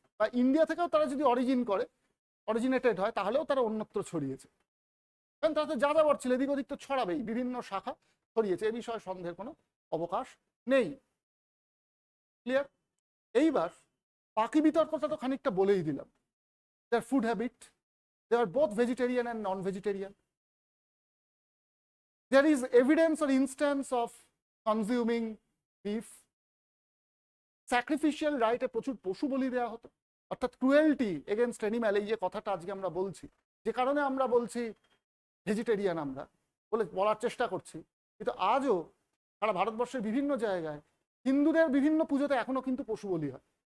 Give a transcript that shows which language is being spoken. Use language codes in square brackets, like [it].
[bn] বা ইন্ডিয়া থেকেও তারা যদি অরিজিনেটেড হয়, তাহলেও তারা অন্যত্র ছড়িয়েছে। কারণ তারা তো যাযাবর ছিল, এদিক ওদিক তো ছড়াবেই, বিভিন্ন শাখা ছড়িয়েছে, এ বিষয়ে সন্দেহের কোনো অবকাশ নেই। ক্লিয়ার? এইবার বাকি বিতর্কটা তো খানিকটা বলেই দিলাম। [en] Their food habit, they are both vegetarian and non-vegetarian. There is evidence or instance of consuming beef. Sacrificial right- [bn] এ প্রচুর পশু বলি দেওয়া হতো, অর্থাৎ [en] cruelty against animal, [bn] এই যে কথাটা আজকে আমরা বলছি, যে কারণে আমরা বলছি ভেজিটেরিয়ান, আমরা বলার চেষ্টা করছি, কিন্তু আজও সারা ভারতবর্ষের বিভিন্ন জায়গায় হিন্দুদের বিভিন্ন পুজোতে এখনো কিন্তু পশু বলি হয়।